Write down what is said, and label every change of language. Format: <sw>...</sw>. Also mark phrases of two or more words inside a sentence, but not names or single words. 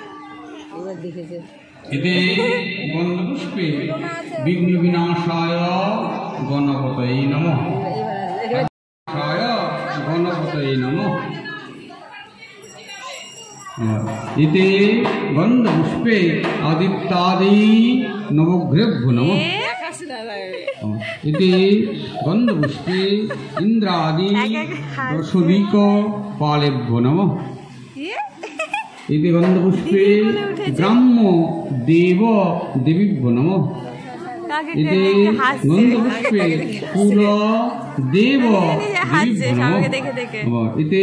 <sa>এতে গন্ধপুষ্পে বিঘ্ন বিনাশায় গণপতয়ে নমঃ, গণপতয়ে নমঃ। এতে গন্ধপুষ্পে আদিত্যাদি নবগ্রেভ্যো নমঃ। इति गन्धपुष्पे इन्द्रादि रसोदिक पालेभ्यो नमः इति गन्धपुष्पे ग्राम्य देव देवीभ्यो नमः इति गन्धपुष्पे कुल देव देवीभ्यो नमः इति</sa>